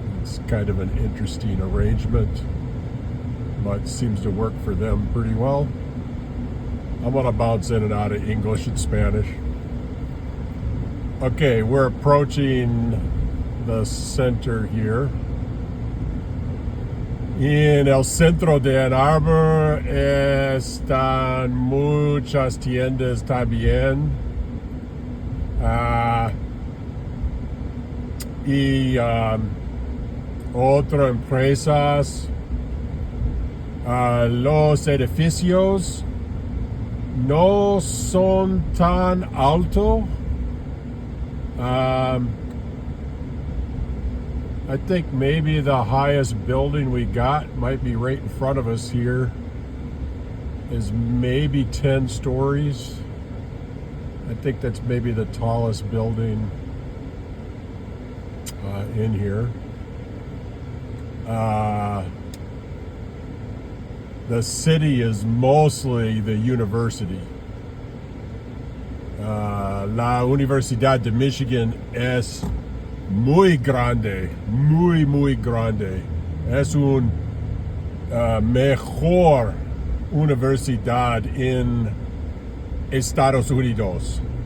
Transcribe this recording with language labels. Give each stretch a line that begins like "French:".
English: It's kind of an interesting arrangement, but seems to work for them pretty well. I'm gonna bounce in and out of English and Spanish. Okay, we're approaching the center here.
Spanish: En el Centro de Ann Arbor están muchas tiendas también. Y otras empresas. Los edificios no son tan altos.
English: I think maybe the highest building we got might be right in front of us here, is maybe 10 stories. I think that's maybe the tallest building in here. The city is mostly the university.
Spanish: La Universidad de Michigan es muy grande, muy grande. Es un mejor universidad en Estados Unidos.